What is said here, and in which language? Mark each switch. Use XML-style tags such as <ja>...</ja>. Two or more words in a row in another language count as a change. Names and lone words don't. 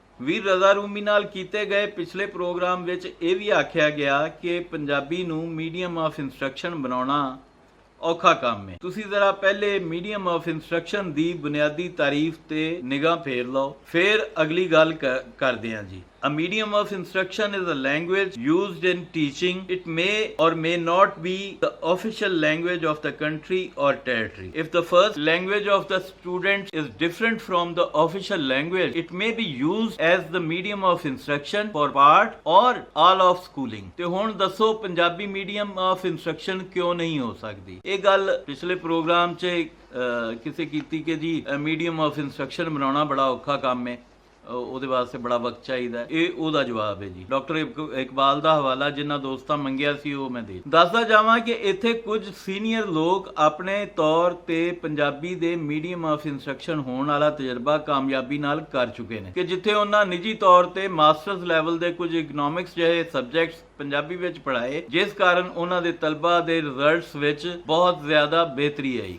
<pa>ਵੀਰ ਰਜ਼ਾ ਰੂਮੀ ਨਾਲ ਕੀਤੇ ਗਏ ਪਿਛਲੇ ਪ੍ਰੋਗਰਾਮ ਵਿੱਚ ਇਹ ਵੀ ਆਖਿਆ ਗਿਆ ਕਿ ਪੰਜਾਬੀ ਨੂੰ</pa> <en>medium of instruction</en> <pa>ਬਣਾਉਣਾ ਔਖਾ ਕੰਮ ਹੈ। ਤੁਸੀਂ ਜ਼ਰਾ ਪਹਿਲੇ</pa> <en>medium of instruction</en> <pa>ਦੀ ਬੁਨਿਆਦੀ ਤਾਰੀਫ ਤੇ ਨਿਗਾਹ ਫੇਰ ਲਓ, ਫਿਰ ਅਗਲੀ ਗੱਲ ਕਰਦੇ ਹਾਂ ਜੀ।</pa> <en>A medium of instruction is a language used in teaching. It may or may not be the official language of the country or territory. If the first language of the student is different from the official language, it may be used as the medium of instruction for part or all of schooling.</en> <pa>ਤੇ ਹੁਣ ਦੱਸੋ ਪੰਜਾਬੀ</pa> <en>medium of instruction</en> <pa>ਕਿਉਂ ਨਹੀਂ ਹੋ ਸਕਦੀ? ਇਹ ਗੱਲ ਪਿਛਲੇ ਪ੍ਰੋਗਰਾਮ 'ਚ ਕਿਸੇ ਕੀਤੀ ਕਿ ਜੀ</pa> <en>medium of instruction</en> <pa>ਬਣਾਉਣਾ ਬੜਾ ਔਖਾ ਕੰਮ ਹੈ, ਉਹਦੇ ਵਾਸਤੇ ਬੜਾ ਵਕਤ ਚਾਹੀਦਾ। ਇਹ ਉਹਦਾ ਜਵਾਬ ਹੈ ਜੀ। ਡਾਕਟਰ ਇਕਬਾਲ ਦਾ ਹਵਾਲਾ ਜਿਨ੍ਹਾਂ ਦੋਸਤਾਂ ਮੰਗਿਆ ਸੀ ਉਹ ਮੈਂ ਦੱਸਦਾ ਜਾਵਾਂ ਕਿ ਇੱਥੇ ਕੁਝ ਸੀਨੀਅਰ ਲੋਕ ਆਪਣੇ ਤੌਰ ਤੇ ਪੰਜਾਬੀ ਦੇ</pa> <en>medium of instruction</en> <pa>ਹੋਣ ਵਾਲਾ ਤਜਰਬਾ ਕਾਮਯਾਬੀ ਨਾਲ ਕਰ ਚੁੱਕੇ ਨੇ ਕਿ ਜਿੱਥੇ ਉਹਨਾਂ ਨਿੱਜੀ ਤੌਰ ਤੇ</pa> <en>masters level</en> <pa>ਦੇ ਕੁਝ ਇਕਨੋਮਿਕਸ ਜਿਹੇ ਸਬਜੈਕਟਸ ਪੰਜਾਬੀ ਵਿੱਚ ਪੜ੍ਹਾਏ, ਜਿਸ ਕਾਰਨ ਉਹਨਾਂ ਦੇ ਤਲਬਾ ਦੇ ਰਿਜ਼ਲਟਸ ਵਿੱਚ ਬਹੁਤ ਜ਼ਿਆਦਾ ਬਿਹਤਰੀ ਆਈ।</pa>